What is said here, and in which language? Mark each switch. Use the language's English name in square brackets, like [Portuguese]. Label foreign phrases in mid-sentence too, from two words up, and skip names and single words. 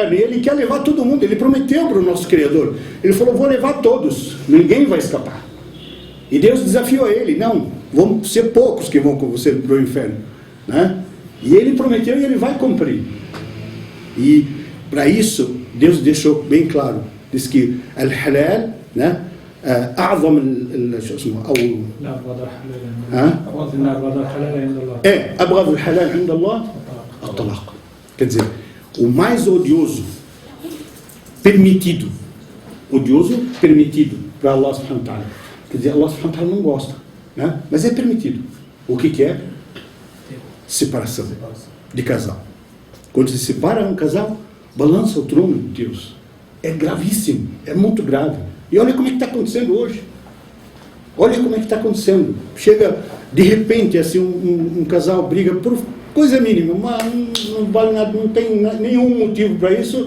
[Portuguese] E ele quer levar todo mundo. Ele prometeu para o nosso Criador. Ele falou, vou levar todos. Ninguém vai escapar. E Deus desafiou ele. Não, vão ser poucos que vão com você para o inferno, né? E ele prometeu e ele vai cumprir. E para isso, Deus deixou bem claro, diz que al-halal, né, [Arabic] أعظم شو اسمه أو أبغض الحلال عند الله الطلاق. [Portuguese] Quer dizer, o mais odioso permitido para [Arabic] الله سبحانه وتعالى. [Portuguese] Quer dizer, [Arabic] الله سبحانه وتعالى [Portuguese] não gosta, né? Mas é permitido. O que é? Separação de casal. Quando se separa um casal, balança o trono de Deus. É gravíssimo, é muito grave. E olha como é que está acontecendo hoje. Olha como é que está acontecendo. Chega, de repente, assim, um casal briga por coisa mínima, não vale nada, não tem nenhum motivo para isso.